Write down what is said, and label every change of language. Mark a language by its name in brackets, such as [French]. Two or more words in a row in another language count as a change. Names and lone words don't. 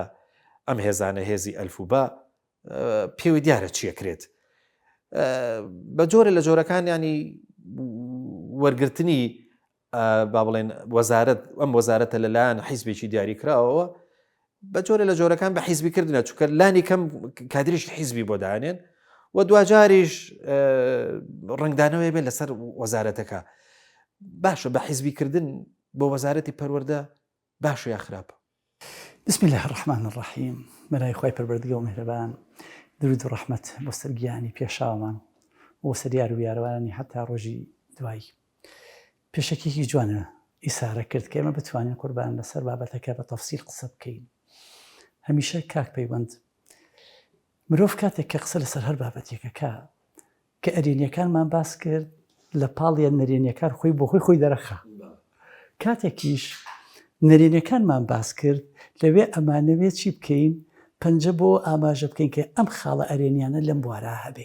[Central Kurdish] ئەم هێزانە هێزی ئەلف و با پێوی دیارە چیەکرێت بە جۆرە لە جۆرەکان ینی وەرگرتنی با بڵێن وەزارەت ئەم وەزارەتە لەلایەن حیزبێکی دیاریکراوەوە بە جۆرە لە جۆرەکان بە حیزبیکردنە چونکە لانی کەم کادریش حیزبی بۆ دانێن و دوجاریش ڕنگدانەوەی بێت لەسەر وەزارەتەکە باشە بە حیزبیکردن بۆ وەزارەتی پەروەردە باشە یا خراپە. [Arabic] بسم الله الرحمن الرحیم [Central Kurdish] بەناوی خوای پەروەردگار و میهرەبان درود و ڕەحمەت بۆ سەرگیانی پێشاومان بۆ سەریار و یاروانی حتا ڕۆژی دوایی. پێشەکێکی جوانە ئیسارە کرد کە ئێمە بتوانین قوربان لەسەر بابەتەکە بە تەفسیل قسە بکەین. هەمیشە کاک پەیوەند مرۆڤ کاتێک کە قسە لەسەر هەر بابەتێکەکە کە ئەرێنیەکانمان باس کرد لە پاڵیان نەرێنیەکان خۆی بۆ خۆی دەرەخا کاتێکیش نەرێنیەکانمان باس کرد لەوێ ئەمانەوێت چی بکەین پەنجە بۆ ئاماژە بکەین کە ئەم خاڵە ئەرێنیانە لەم بوارە هەبێ.